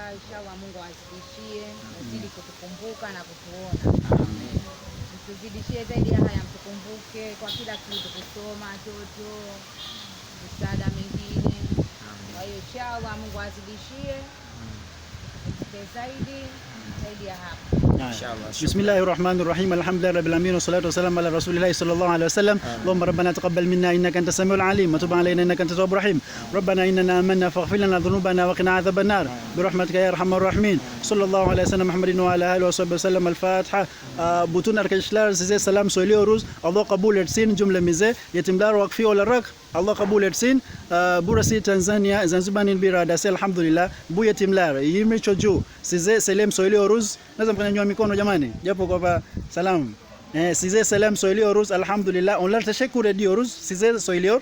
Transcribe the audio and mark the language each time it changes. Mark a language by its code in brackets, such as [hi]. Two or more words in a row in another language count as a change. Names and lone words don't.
[sw] Inshallah Mungu azidishie, azidi kutukumbuka na kutuona. Amen. Mtuzidishie zaidi ya haya, mtukumbuke kwa kila kitu, kusoma, watoto, msaada mengine. Kwa hiyo inshallah Mungu azidishie zaidi ya hapa. [ar] بسم الله الرحمن الرحيم الحمد لله رب العالمين والصلاة والسلام على رسول الله صلى الله عليه وسلم. اللهم ربنا تقبل منا إنك أنت السميع العليم وتب علينا إنك أنت التواب الرحيم. ربنا إننا آمنا فاغفر لنا ذنوبنا وقنا عذاب النار برحمتك يا أرحم الراحمين. صلى الله عليه وسلم محمد وعلى آله وصحبه وسلم. الفاتحة. [tr] Butun arkadaşlar size selam söylüyoruz. Allah kabul etsin cümlemize. Yetimler Vakfı olarak Allah kabul etsin. Burası Tanzania, Zanzibar'ın bir adası elhamdülillah. Bu yetimler 20 çocuğu size selam söylüyoruz. [sw] Nasıl mkanyanyua mikono jamani? Japo kwa salam. [tr] Size selam söylüyoruz elhamdülillah. Onlar teşekkür ediyoruz. Size söylüyor.